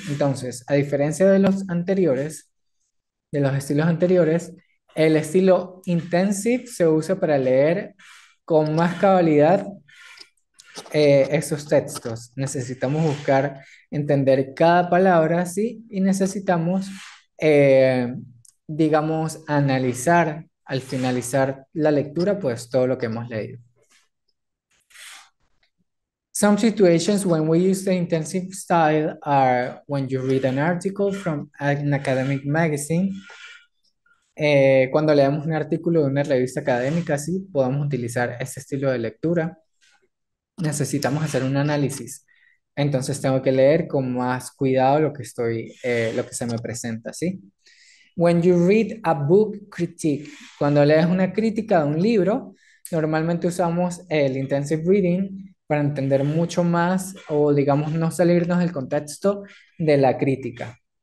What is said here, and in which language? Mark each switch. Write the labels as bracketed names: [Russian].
[Spanish] Entonces, a diferencia de los anteriores, de los estilos anteriores, el estilo intensive se usa para leer con más cabalidad esos textos. Necesitamos buscar entender cada palabra, ¿sí? Y necesitamos, eh, digamos, analizar al finalizar la lectura, pues todo lo que hemos leído. [English] Some situations when we use the intensive style are when you read an article from an academic magazine. [Spanish] Cuando leemos un artículo de una revista académica, sí, podemos utilizar este estilo de lectura. Necesitamos hacer un análisis. Entonces tengo que leer con más cuidado lo que se me presenta, ¿sí? [English] When you read a book critique, [Spanish] cuando lees una crítica de un libro, normalmente usamos el intensive reading para entender mucho más o digamos no salirnos del contexto de la crítica.